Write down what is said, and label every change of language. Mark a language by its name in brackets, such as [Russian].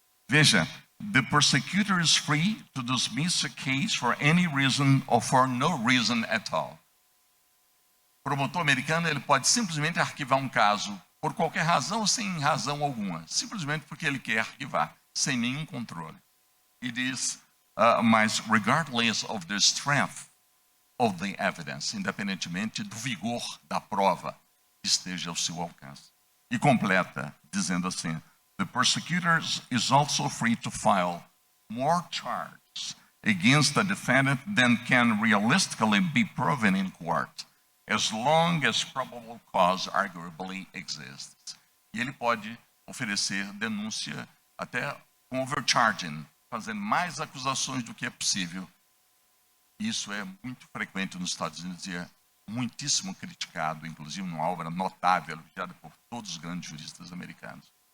[Portuguese] Veja, [English] the prosecutor is free to dismiss a case for any reason or for no reason at all. [Portuguese] O promotor americano ele pode simplesmente arquivar um caso por qualquer razão ou sem razão alguma, simplesmente porque ele quer arquivar, sem nenhum controle. E diz, mas [English] regardless of the strength of the evidence, [Portuguese] independentemente do vigor da prova que esteja ao seu alcance. E completa, dizendo assim, [English] the prosecutor is also free to file more charges against the defendant than can realistically be proven in court, as long as probable cause arguably exists. [Portuguese] E ele pode oferecer denúncia até com overcharging, fazendo mais acusações do que é possível. Isso é muito frequente nos Estados Unidos e é muitíssimo criticado, inclusive numa obra notável, elogiada por todos os grandes juristas americanos.